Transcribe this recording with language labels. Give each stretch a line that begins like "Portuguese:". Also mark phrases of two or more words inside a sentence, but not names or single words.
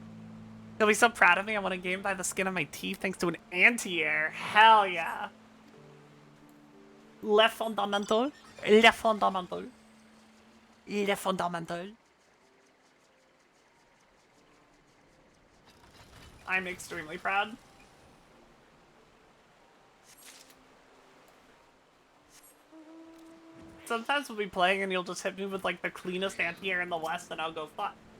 English: You'll be so proud of me. I won a game by the skin of my teeth thanks to an anti-air. Hell yeah.
French: Le fondamental. Le fondamental. Le fondamental.
English: I'm extremely proud. Sometimes we'll be playing and you'll just hit me with like the cleanest anti-air in the West and I'll go fuck.